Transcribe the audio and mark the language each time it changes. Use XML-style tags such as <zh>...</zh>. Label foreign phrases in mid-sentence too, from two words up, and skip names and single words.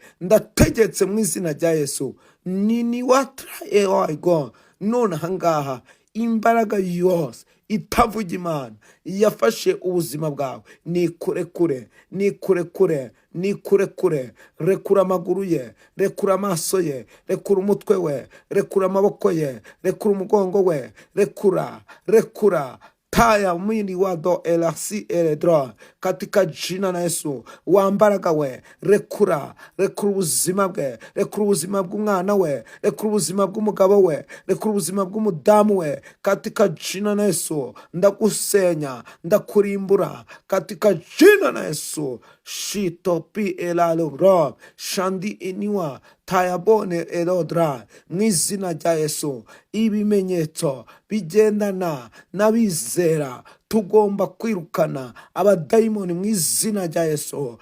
<rw>Ndategetse mu izina rya Yesu, nini watra none ahangaha imbaraga yose itavuga Imana yafashe ubuzima bwawe, nikurekure. Rekura amaguru ye, rekura amaso ye, rekura umutwe we, rekura amaboko ye, rekura umugongo we, rekura taya mwili wado elasi eledra,</rw> <sw>katika jina na Yesu.</sw> <rw>Wambaraga we, rekura ubuzima bwe, rekura ubuzima bw'umwana we, rekura ubuzima bw'umugabo we, rekura ubuzima bw'umudamu we,</rw> <sw>katika jina na Yesu.</sw> <rw>Ndagusenya, ndakurimbura,</rw> <sw>katika jina na Yesu. Shitopi elalobro shandi eniwa tayabone elodra,</sw> <rw>mu izina rya Yesu. Ibimenyetso bigendana n'abizera, tugomba kwirukana abadayimoni mu izina rya Yesu.</rw>